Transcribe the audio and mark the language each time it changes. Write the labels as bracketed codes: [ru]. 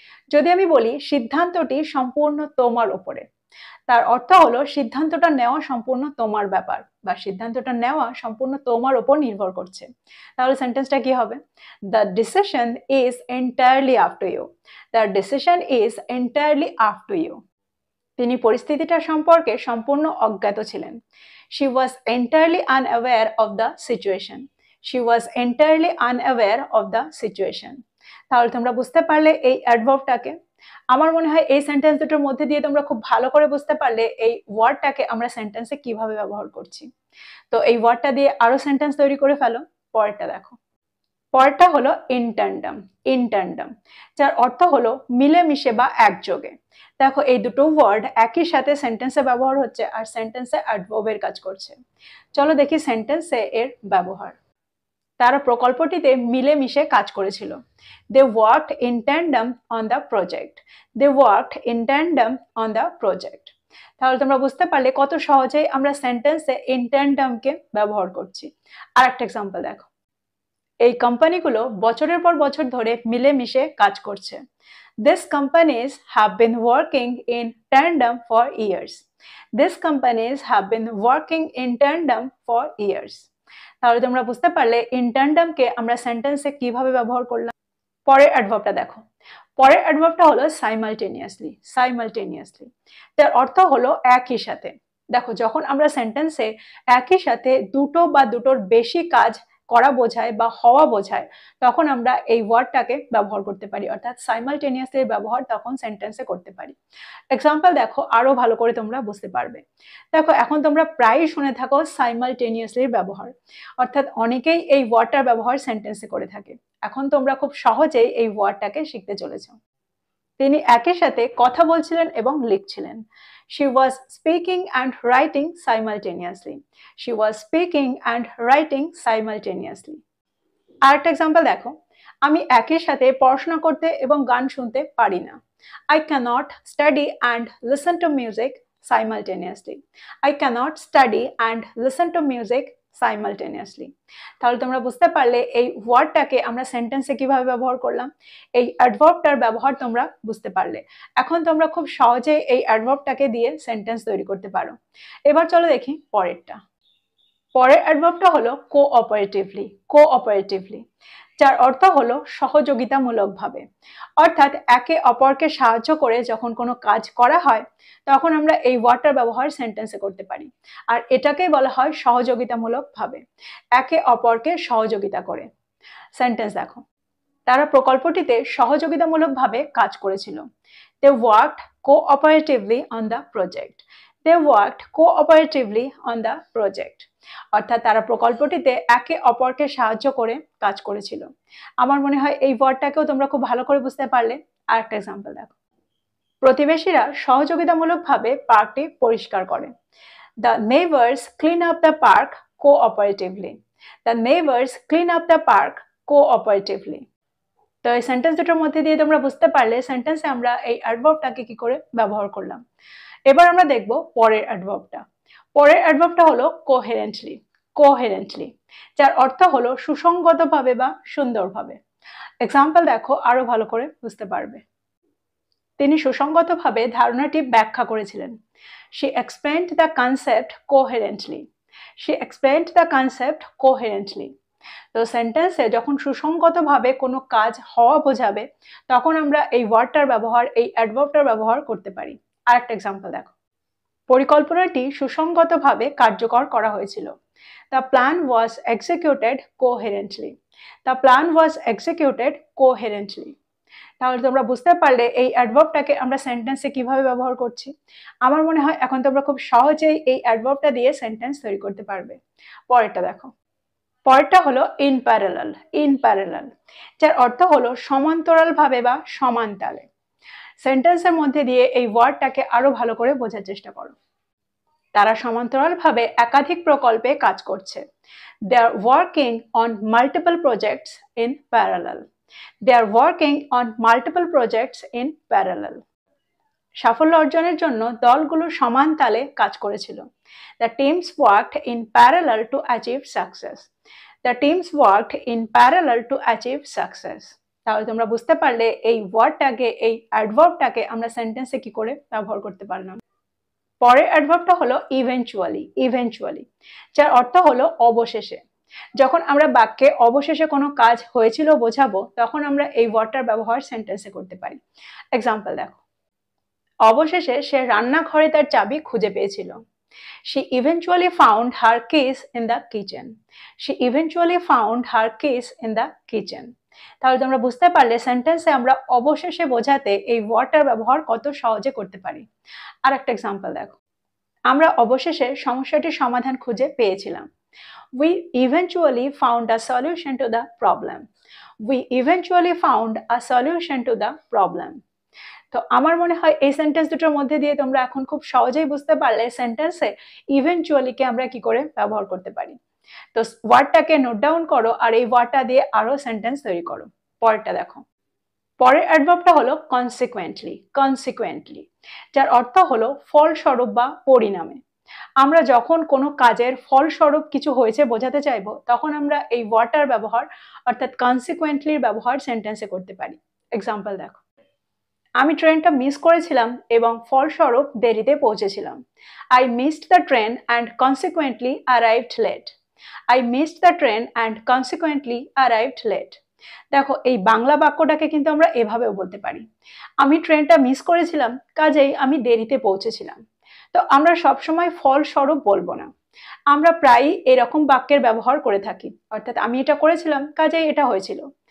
[bn] যদি আমি বলি সিদ্ধান্তটি সম্পূর্ণ তোমার ওপরে, তার অর্থ হলো সিদ্ধান্তটা নেওয়া সম্পূর্ণ তোমার ব্যাপার বা সিদ্ধান্তটা নেওয়া সম্পূর্ণ তোমার ওপর নির্ভর করছে। তাহলে সেন্টেন্সটা কি হবে? [en] The decision is entirely up to you. The decision is entirely up to you. [bn] তিনি পরিস্থিতিটা সম্পর্কে সম্পূর্ণ অজ্ঞাত ছিলেন। [en] She was entirely unaware of the situation. She was entirely unaware of the situation. [bn] তাহলে তোমরা বুঝতে পারলে এই অ্যাডভার্বটাকে। আমার মনে হয় এই সেন্টেন্স দুটোর মধ্যে দিয়ে তোমরা খুব ভালো করে বুঝতে পারলে এই ওয়ার্ডটাকে আমরা সেন্টেন্সে কিভাবে ব্যবহার করছি। তো এই ওয়ার্ডটা দিয়ে আরো সেন্টেন্স তৈরি করে ফেলো। পরেরটা দেখো। পরেরটা হলো ইনট্যান্ডাম। ইনট্যান্ডাম যার অর্থ হলো মিলেমিশে বা একযোগে। দেখো এই দুটো ওয়ার্ড একই সাথে সেন্টেন্সে ব্যবহার হচ্ছে আর সেন্টেন্সে অ্যাডভার্বের কাজ করছে। চলো দেখি সেন্টেন্সে এর ব্যবহার। তারা প্রকল্পটিতে মিলেমিশে কাজ করেছিল। [en] They worked in tandem on the project. They worked in tandem on the project. [bn] তাহলে তোমরা বুঝতে পারলে কত সহজেই আমরা সেন্টেন্সে ইন ট্যান্ডামকে ব্যবহার করছি। আর একটা এক্সাম্পল দেখো। এই কোম্পানিগুলো বছরের পর বছর ধরে মিলেমিশে কাজ করছে। [en] These companies have been working in tandem for years. These companies have been working in tandem for years. [bn] তাহলে তোমরা বুঝতে পারলে ইন ট্যান্ডামকে আমরা সেন্টেন্সে কিভাবে ব্যবহার করলাম। পরের অ্যাডভার্বটা দেখো। পরের অ্যাডভার্বটা হলো সাইমালটেনিয়াসলি। সাইমালটেনিয়াসলি যার অর্থ হলো একই সাথে। দেখো, যখন আমরা সেন্টেন্সে একই সাথে দুটো বা দুটোর বেশি কাজ করা বোঝায় বা হওয়া বোঝায়, তখন আমরা এই ওয়ার্ডটাকে ব্যবহার করতে পারি, অর্থাৎ সাইমালটেনিয়াসলি ব্যবহার তখন সেন্টেন্সে করতে পারি। এক্সাম্পল দেখো, আরো ভালো করে তোমরা বুঝতে পারবে। দেখো, এখন তোমরা প্রায়ই শুনে থাকো সাইমালটেনিয়াসলির ব্যবহার, অর্থাৎ অনেকেই এই ওয়ার্ডটার ব্যবহার সেন্টেন্সে করে থাকে। এখন তোমরা খুব সহজেই এই ওয়ার্ডটাকে শিখতে চলেছো। তিনি একই সাথে কথা বলছিলেন এবং লিখছিলেন। [en] She was speaking and writing simultaneously. She was speaking and writing simultaneously. [bn] আরেকটা এক্সাম্পল দেখো, আমি একই সাথে পড়াশোনা করতে এবং গান শুনতে পারি না। [en] I cannot study and listen to music simultaneously. I cannot study and listen to music simultaneously. [bn] তাহলে তোমরা বুঝতে পারলে এই ওয়ার্ডটাকে আমরা সেন্টেন্সে কিভাবে ব্যবহার করলাম। এই অ্যাডভার্বটার ব্যবহার তোমরা বুঝতে পারলে। এখন তোমরা খুব সহজে এই অ্যাডভার্বটাকে দিয়ে সেন্টেন্স তৈরি করতে পারো। এবার চলো দেখি পরেরটা। পরের অ্যাডভার্বটা হলো কোঅপারেটিভলি। কোঅপারেটিভলি যার অর্থ হলো সহযোগিতামূলকভাবে, অর্থাৎ একে অপরকে সাহায্য করে যখন কোনো কাজ করা হয় তখন আমরা এই ওয়ার্ডটার ব্যবহার সেন্টেন্সে করতে পারি, আর এটাকেই বলা হয় সহযোগিতামূলকভাবে, একে অপরকে সহযোগিতা করে। সেন্টেন্স দেখো, তারা প্রকল্পটিতে সহযোগিতামূলকভাবে কাজ করেছিল। [en] They worked cooperatively on the project. They worked cooperatively on the project. [bn] অর্থাৎ তারা প্রকল্পটিতে একে অপরকে সাহায্য করে কাজ করেছিল। আমার মনে হয় এই ওয়ার্ডটাকেও তোমরা খুব ভালো করে বুঝতে পারলে। আরেকটা এক্সাম্পল দেখো, প্রতিবেশীরা সহযোগিতামূলকভাবে পার্কটি পরিষ্কার করে। [en] The neighbors clean up the park cooperatively. The neighbors clean up the park cooperatively. [bn] তো এই সেন্টেন্স দুটোর মধ্যে দিয়ে তোমরা বুঝতে পারলে সেন্টেন্সে আমরা এই অ্যাডভার্বটাকে কি করে ব্যবহার করলাম। এবার আমরা দেখব পরের অ্যাডভার্বটা। পরের অ্যাডভার্বটা হলো কোহেরেন্টলি। কোহেরেন্টলি যার অর্থ হলো সুসংগতভাবে বা সুন্দরভাবে। এক্সাম্পল দেখো, আরো ভালো করে বুঝতে পারবে। তিনি সুসংগতভাবে ধারণাটি ব্যাখ্যা করেছিলেন। [en] She explained the concept coherently. She explained the concept coherently. [bn] তো সেন্টেন্সে যখন সুসংগতভাবে কোনো কাজ হওয়া বোঝাবে তখন আমরা এই ওয়ার্ডটার ব্যবহার, এই অ্যাডভার্বটার ব্যবহার করতে পারি। আরেকটা এক্সাম্পল দেখো, পরিকল্পনাটি সুসংগতভাবে কার্যকর করা হয়েছিল। [en] The plan was executed coherently. The plan was executed coherently. [bn] তাহলে তোমরা বুঝতে পারলে এই অ্যাডভার্বটাকে আমরা সেন্টেন্সে কিভাবে ব্যবহার করছি। আমার মনে হয় এখন তোমরা খুব সহজেই এই অ্যাডভার্বটা দিয়ে সেন্টেন্স তৈরি করতে পারবে। পরেরটা দেখো। পরেরটা হলো ইন প্যারালাল। ইন প্যারালাল যার অর্থ হলো সমান্তরালভাবে বা সমান তালে। সেন্টেন্সের মধ্যে দিয়ে এই ওয়ার্ডটাকে আরো ভালো করে বোঝার চেষ্টা করো। তারা সমান্তরালভাবে একাধিক প্রকল্পে কাজ করছে। [en] They are working on multiple projects in parallel. They are working on multiple projects in parallel. [bn] সাফল্য অর্জনের জন্য দলগুলো সমান তালে কাজ করেছিল। [en] The teams worked in parallel to achieve success. The teams worked in parallel to achieve success. [bn] তাহলে তোমরা বুঝতে পারলে এই ওয়ার্ডটাকে, এই অ্যাডভার্বটাকে আমরা সেন্টেন্সে কি করে ব্যবহার করতে পারলাম। পরের অ্যাডভার্বটা হলো ইভেন্চুয়ালি। ইভেন্চুয়ালি যার অর্থ হলো অবশেষে। যখন আমরা বাক্যে অবশেষে কোনো কাজ হয়েছিল বোঝাবো তখন আমরা এই ওয়ার্ডটার ব্যবহার সেন্টেন্সে করতে পারি। এক্সাম্পল দেখো, অবশেষে সে রান্নাঘরে তার চাবি খুঁজে পেয়েছিল। [en] She eventually found her keys in the kitchen. She eventually found her keys in the kitchen. [bn] তাহলে তোমরা বুঝতে পারলে সেন্টেন্সে আমরা অবশেষে বোঝাতে এই ওয়ার্ডটার ব্যবহার কত সহজে করতে পারি। আর একটা এক্সাম্পল দেখো, আমরা অবশেষে সমস্যাটির সমাধান খুঁজে পেয়েছিলাম। [en] We eventually found a solution to the problem. We eventually found a solution to the problem. [bn] তো আমার মনে হয় এই সেন্টেন্স দুটোর মধ্যে দিয়ে তোমরা এখন খুব সহজেই বুঝতে পারলে সেন্টেন্সে ইভেন্চুয়ালিকে আমরা কি করে ব্যবহার করতে পারি। তো ওয়ার্ডটাকে নোট ডাউন করো আর এই ওয়ার্ডটা দিয়ে আরো সেন্টেন্স তৈরি করো। পরেরটা দেখো। পরের অ্যাডভার্বটা হলো কনসিকুয়েন্টলি। কনসিকুয়েন্টলি যার অর্থ হলো ফলস্বরূপ বা পরিণামে। আমরা যখন কোনো কাজের ফলস্বরূপ কিছু হয়েছে বোঝাতে চাইবো তখন আমরা এই ওয়ার্ডটার ব্যবহার, অর্থাৎ কনসিকুয়েন্টলির ব্যবহার সেন্টেন্সে করতে পারি। এক্সাম্পল দেখো, আমি ট্রেনটা মিস করেছিলাম এবং ফলস্বরূপ দেরিতে পৌঁছেছিলাম। [en] I missed the train and consequently arrived late. I missed the train and consequently arrived late. [bn] দেখো এই বাংলা বাক্যটাকে কিন্তু আমরা এভাবেও বলতে পারি, আমি ট্রেনটা মিস করেছিলাম কাজেই আমি দেরিতে পৌঁছেছিলাম। তো আমরা সবসময় ফলস্বরূপ বলবো না, আমরা প্রায়ই এরকম বাক্যের ব্যবহার করে থাকি, অর্থাৎ আমি এটা করেছিলাম কাজেই এটা হয়েছিল।